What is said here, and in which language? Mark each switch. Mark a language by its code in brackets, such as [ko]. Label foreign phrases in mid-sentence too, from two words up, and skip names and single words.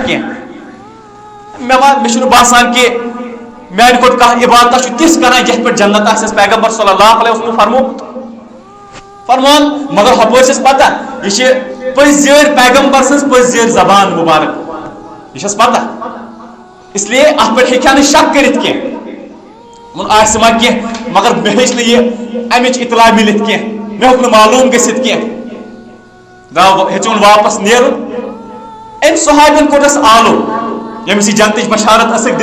[ks] کینٛہہ مےٚ چھُنہٕ باسان کہِ میانہِ کھۄتہٕ کانٛہہ عبادتہ چھُ تِژھ کران یتھ پٮ۪ٹھ جنت آسٮ۪س پیغمبر [ar] صلی اللہ علیہ وسلم [ks] فرمومُت فرمان مگر ہپٲرۍ چھس پتہ یہِ چھِ پٔزۍ پیغمبر سٕنٛز پٔزۍ زبان مُبارک یہِ چھس پتہ [ur] اس لیے [ks] اتھ پٮ۪ٹھ ہیٚکہِ ہا نہٕ شک کٔرِتھ کینٛہہ آسہِ ما کینٛہہ مگر مےٚ ہیٚچ نہٕ یہِ امِچ اطلاع مِلِتھ کینٛہہ مےٚ ہیوٚک نہٕ معلوٗم گٔژھِتھ کینٛہہ ہیٚژُن واپس نیرُن أمۍ صحابین کوٚرنس آلو ییٚمِس یہِ جنتٕچ بشارت ٲسٕکھ